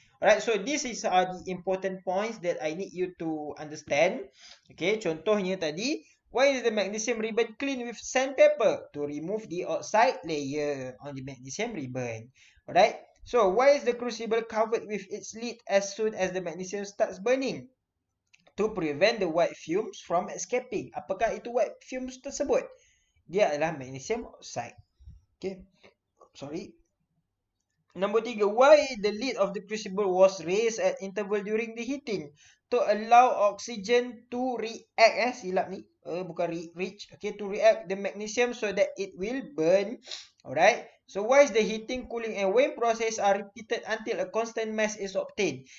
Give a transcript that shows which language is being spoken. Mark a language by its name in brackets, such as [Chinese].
[English] Alright, so this is the important points that I need you to understand. Okay, [Malay] contohnya tadi, [English] why is the magnesium ribbon clean with sandpaper? To remove the oxide layer on the magnesium ribbon. Alright, so why is the crucible covered with its lid as soon as the magnesium starts burning? To prevent the white fumes from escaping. [Malay] Apakah itu white fumes tersebut? Dia adalah magnesium oxide. [English] Okay, sorry. Number 3, why the lid of the crucible was raised at interval during the heating? To allow oxygen to react, [Malay] silap ni, bukan [English] reach, okay, to react the magnesium so that it will burn. Alright, so why is the heating, cooling and weighing process are repeated until a constant mass is obtained?